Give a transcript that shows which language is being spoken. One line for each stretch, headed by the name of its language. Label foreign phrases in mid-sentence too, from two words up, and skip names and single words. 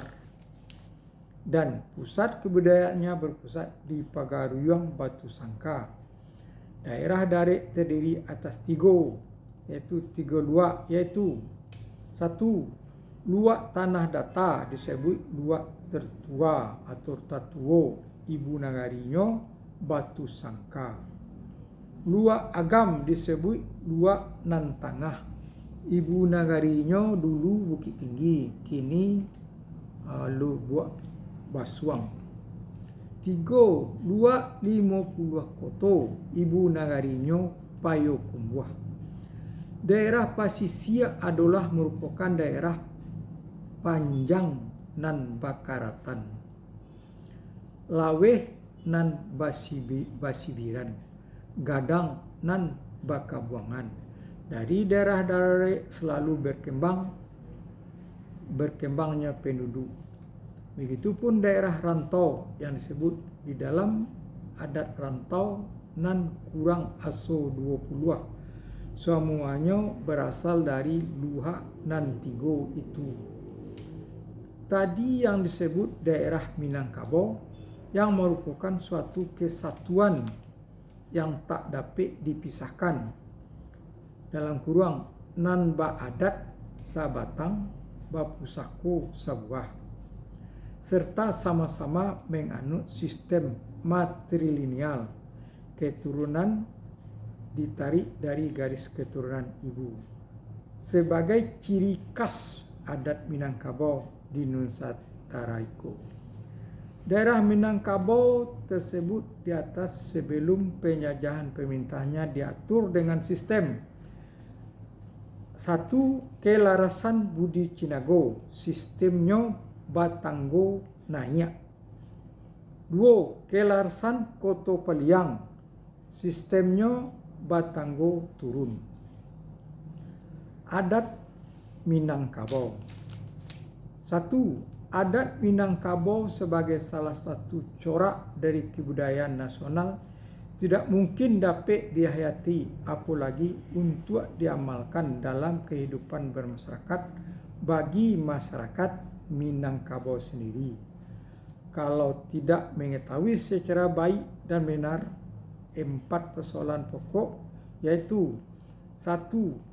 Indonesian: Dan pusat kebudayaannya berpusat di Pagaruyung Batu Sangka. Daerah Darik terdiri atas 3 luak, yaitu 1 luak tanah datar disebut luak tertua atau tatuo ibu negarinya Batu Sangka. Luak agam disebut luak
Minangkabau: nan tangah
Indonesian: ibu negarinya dulu Bukit Tinggi, kini luak Basuang. 3 luak 50 koto ibu negarinya Payokumbuh. Daerah Pasisia adalah merupakan daerah
Minangkabau: panjang nan bakaratan, laweh nan basibiran, gadang nan bakabuangan.
Indonesian: Dari daerah Darik selalu berkembangnya penduduk. Begitupun daerah rantau yang disebut di dalam adat
Minangkabau: rantau nan kurang aso
Indonesian: 20. Semuanya berasal dari
Minangkabau: luhak nan
Indonesian: 3 itu. Tadi yang disebut daerah Minangkabau yang merupakan suatu kesatuan yang tak dapat dipisahkan. Dalam kurung
Minangkabau: nan ba adat sabatang ba pusako sabuah,
Indonesian: serta sama-sama menganut sistem matrilineal, keturunan ditarik dari garis keturunan ibu sebagai ciri khas adat Minangkabau di Nusantara itu. Daerah Minangkabau tersebut di atas sebelum penjajahan pemerintahnya diatur dengan sistem 1. Kelarasan Budi Cinago, sistemnya Batanggo Nayak. 2. Kelarsan koto peliang, sistemnya Batanggo turun. Adat Minangkabau. 1. Adat Minangkabau sebagai salah satu corak dari kebudayaan nasional tidak mungkin dapat dihayati apalagi untuk diamalkan dalam kehidupan bermasyarakat bagi masyarakat Minangkabau sendiri. Kalau tidak mengetahui secara baik dan benar 4 persoalan pokok, yaitu 1.